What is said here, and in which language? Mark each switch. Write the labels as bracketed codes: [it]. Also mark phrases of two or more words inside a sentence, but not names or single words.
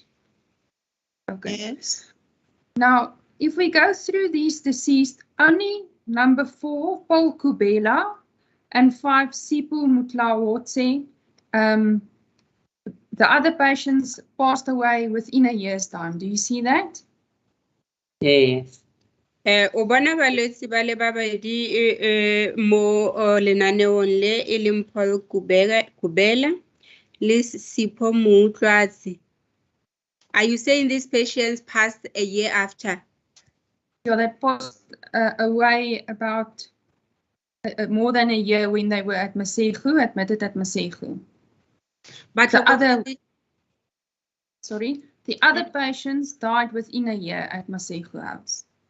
[en] Okay. Yes. Now, if we go through these deceased, only number 4, Paul Kubela, and 5, Sipho Mutlawotse, the other patients passed away within a year's time. Do you see that? Yes. [tn] O bona balwetse ba le babedi mo lenaneong le e leng Paul Kubela le Sipho Mutlawotse. [en] Are you saying these patients passed a year after? Yeah, they passed away about more than a year when they were at Masego, admitted at Masego. But the other patients died within a year at Masego House.